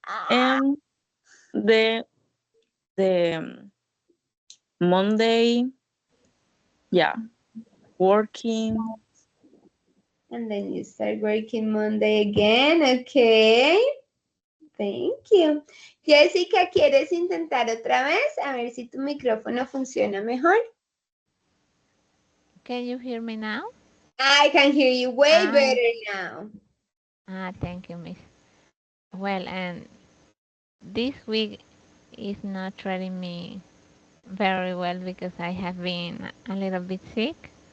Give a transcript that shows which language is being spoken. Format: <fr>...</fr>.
<en>And the Monday, yeah, working. And then you start working Monday again, okay. Thank you.</en> <es>Jessica, ¿quieres intentar otra vez? A ver si tu micrófono funciona mejor.</es> <en>Can you hear me now? I can hear you way better now. Thank you, Miss. Well, and this week is not treating me very well because I have been a little bit sick.</en>